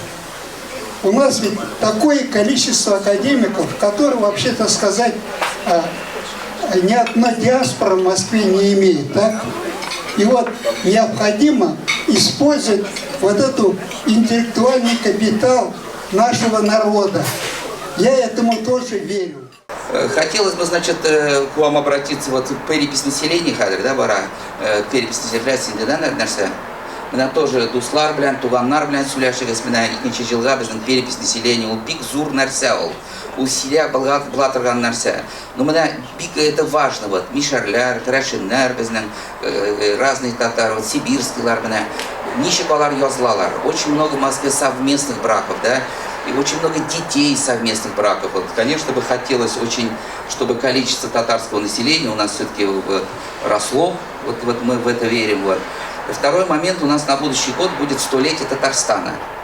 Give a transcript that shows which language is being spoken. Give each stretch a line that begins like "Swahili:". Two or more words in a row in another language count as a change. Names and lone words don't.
Russian: У нас ведь такое количество академиков, которые, вообще-то сказать, ни одна диаспора в Москве не имеет, так? И вот необходимо использовать вот эту интеллектуальный капитал нашего народа. Я этому тоже верю. Хотелось бы, значит, к вам обратиться, вот перепись населения, да, бара, перепись населения, да, нәрсә.
Tatar: Менә тоже дуслар белән, туганнар белән сөйләшегез, менә 2нче елга безнең
Russian: перепись населения,
Tatar: ул бик зур нәрсә ул. Ул силә була торган нәрсә. Но менә бик
Russian: это важно, вот,
Tatar: мишәрләр, керәшеннәр безнең, разные татар, вот, сибирскийлар менә, ничек алар язылалар.
Russian: Очень много в Москве совместных браков, да, и очень много детей совместных браков. Вот, конечно, бы хотелось очень, чтобы количество татарского населения у нас все-таки росло, вот мы в это верим, вот. Второй момент, у нас на будущий год будет 100-летие Татарстана.